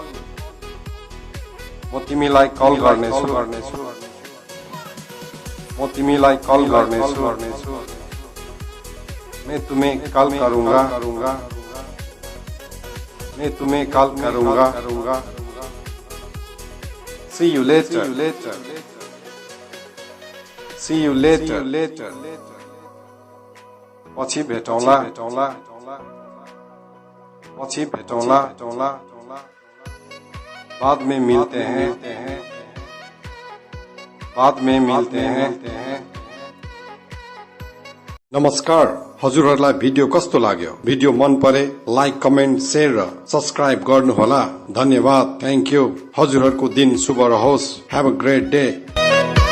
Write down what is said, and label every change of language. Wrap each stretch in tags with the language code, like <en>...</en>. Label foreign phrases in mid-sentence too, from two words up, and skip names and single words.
<ne>म तिमीलाई कल गर्नेछु, म तिमीलाई कल गर्नेछु।</ne> <hi>मैं तुम्हें कल करूँगा, मैं तुम्हें कल करूँगा।</hi> <en>See you later, see you later।</en> <ne>पछि भेटौँला, पछि भेटौँला।</ne> <hi>बाद में मिलते हैं, बाद में मिलते हैं।</hi> <ne>नमस्कार, हजुरहरुलाई भिडियो कस्तो लाग्यो? भिडियो मन परे लाइक, कमेन्ट, शेयर र सब्स्क्राइब गर्नुहोला। धन्यवाद,</ne> <en>thank you.</en> <ne>हजुरहरुको दिन शुभ रहोस्।</ne> <en>have a great day.</en>